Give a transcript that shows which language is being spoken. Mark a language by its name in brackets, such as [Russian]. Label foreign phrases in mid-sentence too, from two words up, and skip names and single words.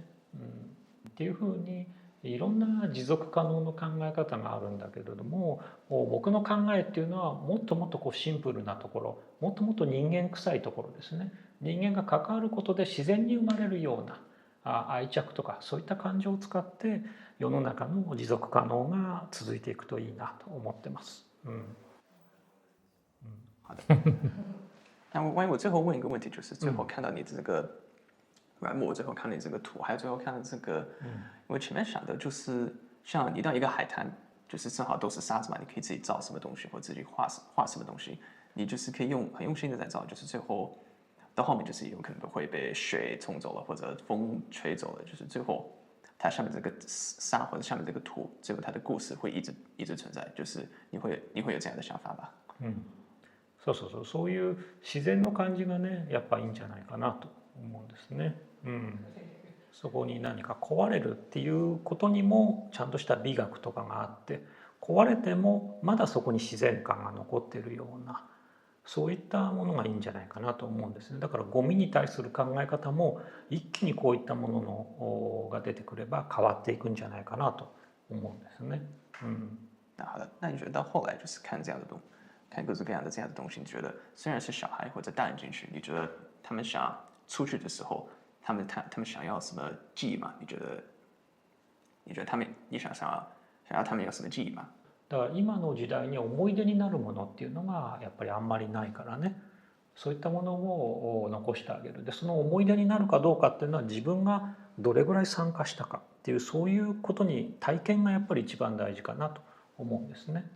[Japanese] っていうふうにいろんな持続可能の考え方があるんだけれども、僕の考えっていうのはもっともっとこうシンプルなところ、もっともっと人間臭いところですね。人間が関わることで自然に生まれるような愛着とかそういった感情を使って世の中の持続可能が続いていくといいなと思ってます。 [Chinese] 好的。那关于我最后问一个问题，就是最后看到你这个软木，最后看到你这个图，还有最后看到这个，我前面想的就是像你到一个海滩，就是正好都是沙子嘛，你可以自己造什么东西，或者自己画什么东西，你就是可以很用心的在造，就是最后到后面就是有可能会被水冲走了，或者风吹走了，就是最後它上面这个沙或者下面这个土，最后它的故事会一直存在，就是你会有这样的想法吧？ [Japanese] そういう自然の感じがねやっぱいいんじゃないかなと思うんですね。そこに何か壊れるっていうことにもちゃんとした美学とかがあって、壊れてもまだそこに自然感が残ってるような、そういったものがいいんじゃないかなと思うんですね。だからゴミに対する考え方も一気にこういったもののが出てくれば変わっていくんじゃないかなと思うんですね。 [Chinese] 那好的，那你觉得到后来就是看这样的看各种各样的这样的东西，你觉得虽然是小孩或者大人进去，你觉得他们想出去的时候，他们想要什么记忆吗？你觉得你想要他们有什么记忆吗？ [Japanese] だから今の時代に思い出になるものっていうのがやっぱりあんまりないからね、そういったものを残してあげる。でその思い出になるかどうかっていうのは自分がどれぐらい参加したかっていう、そういうことに体験がやっぱり一番大事かなと思うんですね。